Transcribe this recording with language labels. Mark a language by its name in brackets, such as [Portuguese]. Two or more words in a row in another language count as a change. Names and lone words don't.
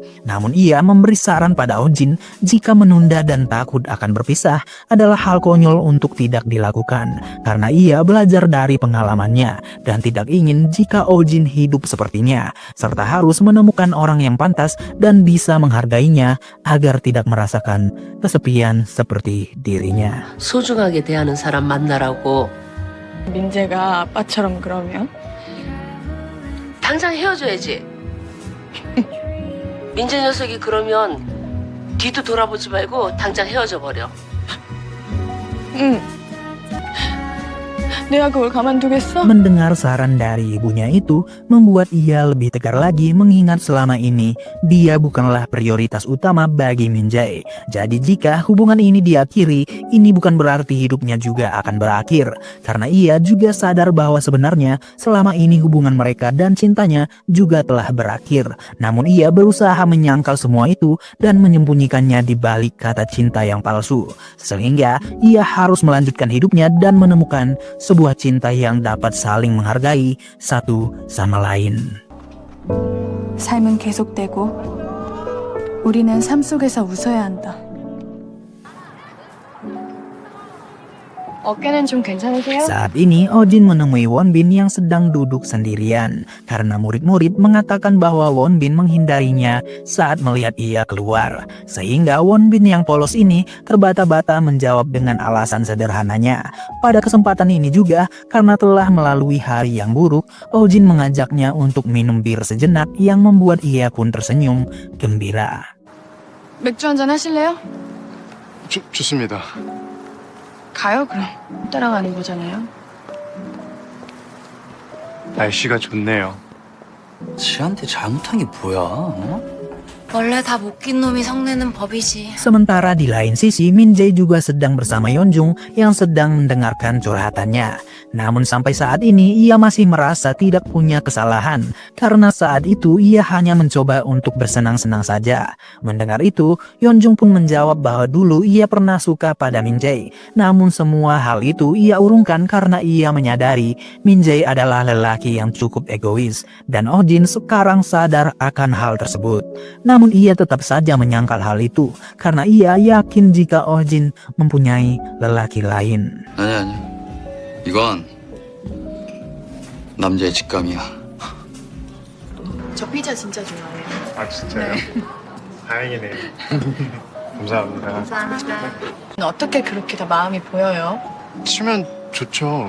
[Indonesian] Namun ia memberi saran pada Ojin jika menunda dan takut akan berpisah adalah hal konyol untuk tidak dilakukan karena ia belajar dari pengalamannya dan tidak ingin jika Ojin hidup sepertinya serta harus menemukan orang yang pantas dan bisa menghargainya agar tidak merasakan kesepian seperti dirinya. [Korean] 소중하게 대하는 사람 만나라고. 민재가 아빠처럼 그러면? 당장 헤어져야지. 민재 녀석이 그러면 뒤도 돌아보지 말고 당장 헤어져 버려. 응. 내가 그걸 가만두겠어? [Indonesian] Mendengar saran dari ibunya itu membuat ia lebih tegar lagi mengingat selama ini dia bukanlah prioritas utama bagi Min Jae. Jadi jika hubungan ini diakhiri, ini bukan berarti hidupnya juga akan berakhir. Karena ia juga sadar bahwa sebenarnya selama ini hubungan mereka dan cintanya juga telah berakhir. Namun ia berusaha menyangkal semua itu dan menyembunyikannya di balik kata cinta yang palsu. Sehingga ia harus melanjutkan hidupnya dan menemukan sebuah cinta yang dapat saling menghargai satu sama lain. [Korean] 삶은 계속되고 우리는 삶 속에서 웃어야 한다. 어깨는 좀 괜찮으세요? [Indonesian] Saat ini Ojin menemui Wonbin yang sedang duduk sendirian karena murid-murid mengatakan bahwa Wonbin menghindarinya saat melihat ia keluar. Sehingga Wonbin yang polos ini terbata-bata menjawab dengan alasan sederhananya. Pada kesempatan ini juga karena telah melalui hari yang buruk, Ojin mengajaknya untuk minum bir sejenak yang membuat ia pun tersenyum gembira. [Korean] 맥주 한잔 하실래요? 좋습니다. 가요 그럼. 따라가는 거잖아요. 날씨가 좋네요. 지한테 잘못한 게 뭐야? 어? 원래 다 못 낀 놈이 성내는 법이지. [Indonesian] Sementara di lain sisi, Min Jae juga sedang bersama Yeonjung yang sedang mendengarkan curhatannya. Namun sampai saat ini ia masih merasa tidak punya kesalahan karena saat itu ia hanya mencoba untuk bersenang-senang saja. Mendengar itu, Yeonjung pun menjawab bahwa dulu ia pernah suka pada Min Jae. Namun semua hal itu ia urungkan karena ia menyadari Min Jae adalah lelaki yang cukup egois dan Ojin sekarang sadar akan hal tersebut. Namun ia tetap saja menyangkal hal itu karena ia yakin jika Ojin mempunyai lelaki lain. [Korean] 아니. 이건 남자의 직감이야. 저 피자 진짜 좋아해요. 아 진짜요? 다행이네요. 감사합니다. 어떻게 그렇게 다 마음이 보여요? 치면 좋죠.